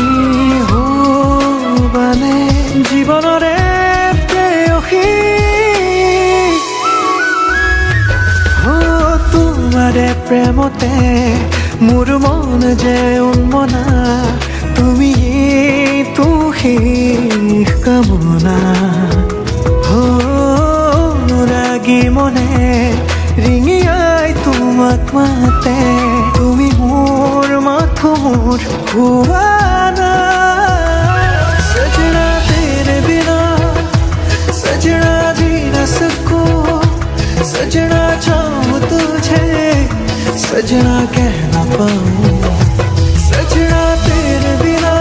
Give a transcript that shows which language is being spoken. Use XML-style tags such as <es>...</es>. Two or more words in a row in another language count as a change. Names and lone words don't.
<as>হবানে জীৱনৰে প্ৰেয়সী তোমাৰে প্ৰেমতে মোৰ মন যে উন্মনা তুমি তো শেষ কামনা অনুৰাগী মনে ৰিঙিয়াই তোমাক মাতে তুমি মোৰ মাথোৰ হুৱানা</as> <hi>सजना तेरे बिना सजना जी न सकूं सजना चाहूं तुझे सजना कह ना पाऊं सजना तेरे बिना</hi>